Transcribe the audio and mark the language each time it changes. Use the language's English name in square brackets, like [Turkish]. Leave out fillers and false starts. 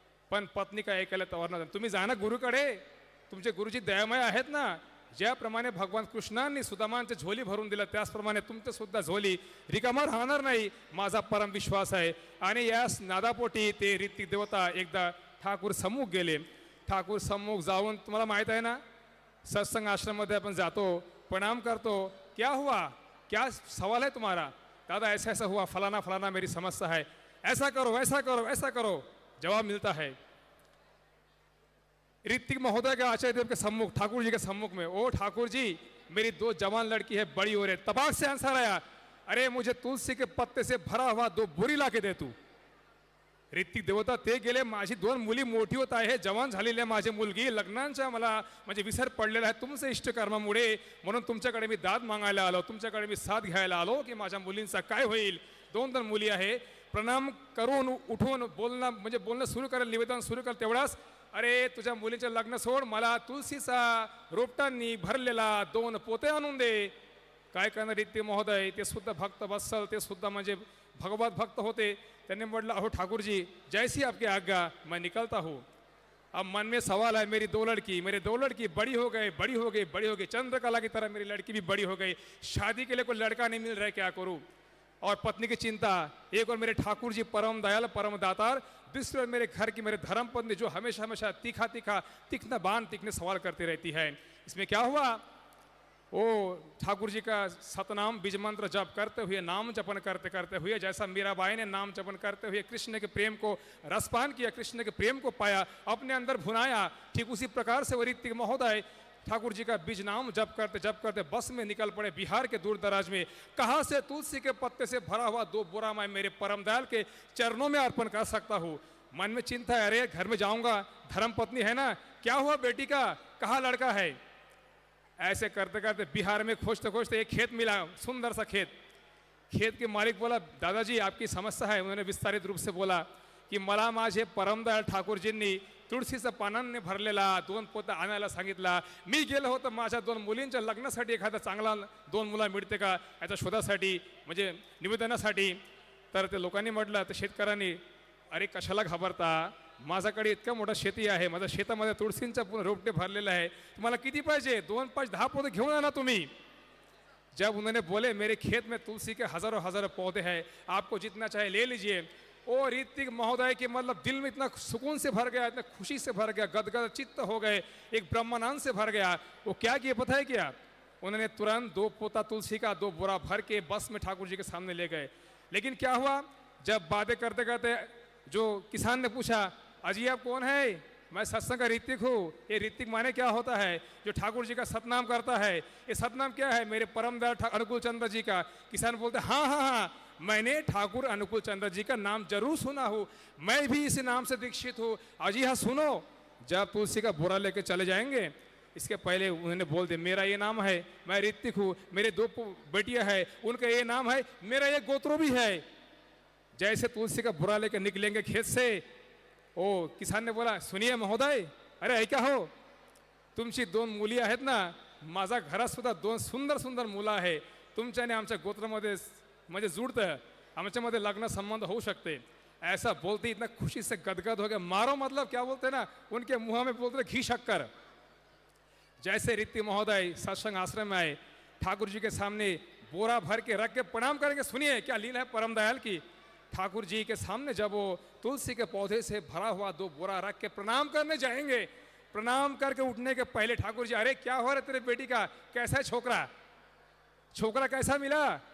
[Marathi] पण पत्नी काय ऐकायला तयार नाही। तुम्ही जा ना गुरुकडे, तुमचे गुरुजी दयामय आहेत ना, ज्याप्रमाणे भगवान कृष्णांनी सुदामांची झोली भरून दिलं त्याचप्रमाणे तुमचं सुद्धा झोली रिकामा राहणार नाही, माझा परम विश्वास आहे। आणि यास नादापोटी ते ऋतिक देवता एकदा ठाकूर सम्मुख गेले। ठाकूर सम्मुख जाऊन, तुम्हाला माहित आहे ना सत्संग आश्रम मध्ये अपन जातो, प्रणाम करतो, [Hindi] क्या हुआ, क्या सवाल है तुम्हारा, दादा ऐसा ऐसा हुआ, फलाना फलाना मेरी समस्या है, ऐसा करो ऐसा करो ऐसा करो, जवाब मिलता है। ऋतिक महोदय के आचार्य देव के सम्मुख, ठाकुर जी के सम्मुख में, ओ ठाकुर जी मेरी 2 जवान लड़की है, बड़ी हो रही। तबाक से आंसर आया, अरे मुझे तुलसी के पत्ते से भरा हुआ 2 बोरी ला के दे तू। [Marathi] ऋतिक देवता ते गेले, माझी 2 मुली मोठी होत आहे, जवान झालेली आहे माझी मुलगी, लग्नांचा मला म्हणजे विसर पडलेला आहे तुमचे इष्टकर्मामुळे, म्हणून तुमच्याकडे मी दाद मागायला आलो, तुमच्याकडे मी साथ घ्यायला आलो की माझ्या मुलींचा काय होईल। 2 मुली आहे, प्रणाम करून उठून बोलणं सुरू करेल, निवेदन सुरू करेल, तेवढाच अरे तुझ्या मुलीचे लग्न सोड, मला तुलसीचा रोपटांनी भरलेला 2 पोते आणून दे। काय करणार ऋतिक महोदय, ते सुद्धा भक्त वत्सल, ते सुद्धा म्हणजे भगवत भक्त होते। त्यांनी म्हटलं अहो [Hindi] ठाकुर जी जैसी आपकी आज्ञा, मैं निकलता हूँ। अब मन में सवाल है, मेरी 2 लड़की बड़ी हो गई, चंद्रकला की तरह मेरी लड़की भी बड़ी हो गई, शादी के लिए कोई लड़का नहीं मिल रहा है, क्या करूँ। और पत्नी की चिंता, एक और मेरे ठाकुर जी परम दयाल परम दातार, दूसरी ओर मेरे घर की मेरे धर्म पत्नी जो हमेशा तीखा तीखने बाण तीखने सवाल करती रहती है। इसमें क्या हुआ, वो ठाकुर जी का सतनाम बीज मंत्र जप करते हुए, नाम जपन करते करते हुए, जैसा मीराबाई ने नाम जपन करते हुए कृष्ण के प्रेम को रसपान किया, कृष्ण के प्रेम को पाया, अपने अंदर भुनाया, ठीक उसी प्रकार से वो ऋतिक महोदय ठाकुर जी का बीज नाम जप करते बस में निकल पड़े बिहार के दूर दराज में। कहाँ से तुलसी के पत्ते से भरा हुआ 2 बोरा मैं मेरे परम दयाल के चरणों में अर्पण कर सकता हूँ। मन में चिंता है, अरे घर में जाऊंगा, धर्म पत्नी है ना, क्या हुआ बेटी का, कहाँ लड़का है। ऐसे करते करते बिहार में खोजते खोजते एक खेत मिला, सुंदर सा खेत। खेत के मालिक बोला, दादाजी आपकी समस्या है। उन्होंने विस्तारित रूप से बोला की [Marathi] मला माझे परमदयाल ठाकूरजींनी तुळशीचं पानांनी भरलेला 2 पोतं आणायला सांगितला। मी गेलो होतो माझ्या 2 मुलींच्या लग्नासाठी, एखादा चांगला 2 मुला मिळते का याच्या शोधासाठी, म्हणजे निवेदनासाठी। तर ते लोकांनी म्हटलं, तर शेतकऱ्यांनी, अरे कशाला घाबरता, माझ्याकडे इतकं मोठं शेती आहे, माझ्या शेतामध्ये तुळशींचा रोपटे भरलेला है, तुम्हाला किती पाहिजे, 2, 5, 10 पौधे घेऊन आना तुम्ही। [Hindi] जब उन्होंने बोले मेरे खेत में तुलसी के हजारों पौधे हैं, आपको जितना चाहे ले लीजिए। ओ ऋतिक महोदय के मतलब दिल में इतना सुकून से भर गया, इतना खुशी से भर गया, गदगद चित्त हो गए, एक ब्रह्मानंद से भर गया। वो क्या किए पता है क्या, उन्होंने तुरंत 2 पोता तुलसी का 2 बोरा भर के बस में ठाकुर जी के सामने ले गए। लेकिन क्या हुआ, जब बातें करते करते जो किसान ने पूछा, अजी आप कौन है, मैं सत्संग का ऋतिक हूँ। ये ऋतिक माने क्या होता है, जो ठाकुर जी का सतनाम करता है। ये सतनाम क्या है, मेरे परम दयाल अनुकूल चंद्र जी का। किसान बोलते, हाँ हाँ हाँ, मैंने ठाकुर अनुकूल चंद्र जी का नाम जरूर सुना हूँ, मैं भी इसी नाम से दीक्षित हूँ। अजी हाँ सुनो, जब तुलसी का बोरा लेके चले जाएंगे, इसके पहले उन्होंने बोल दिया, मेरा ये नाम है, मैं ऋतिक हूँ, मेरे 2 बेटियां हैं, उनका ये नाम है, मेरा ये गोत्रो भी है। जैसे तुलसी का बोरा लेके निकलेंगे खेत से, ओ किसान ने बोला, सुनिए महोदय, [Marathi] अरे ऐका हो, तुमची 2 मुली आहेत ना, माझ्या घरात सुद्धा 2 सुंदर सुंदर मुलं आहे, तुमच्याने आमच्या गोत्रामध्ये म्हणजे जुड़तं, आमच्यामध्ये लग्न संबंध हो सकते। [Hindi] ऐसा बोलते इतना खुशी से गदगद हो गया। मारो मतलब क्या बोलते ना, उनके मुंह में बोलते घी शक्कर। जैसे ऋतिक महोदय सत्संग आश्रम में आए, ठाकुर जी के सामने बोरा भर के रख के प्रणाम करेंगे। सुनिए क्या लीला है परम दयाल की। ठाकुर जी के सामने जब वो तुलसी के पौधे से भरा हुआ 2 बोरा रख के प्रणाम करने जाएंगे, प्रणाम करके उठने के पहले ठाकुर जी, अरे क्या हो रहा तेरे बेटी का, कैसा है छोकरा, छोकरा कैसा मिला।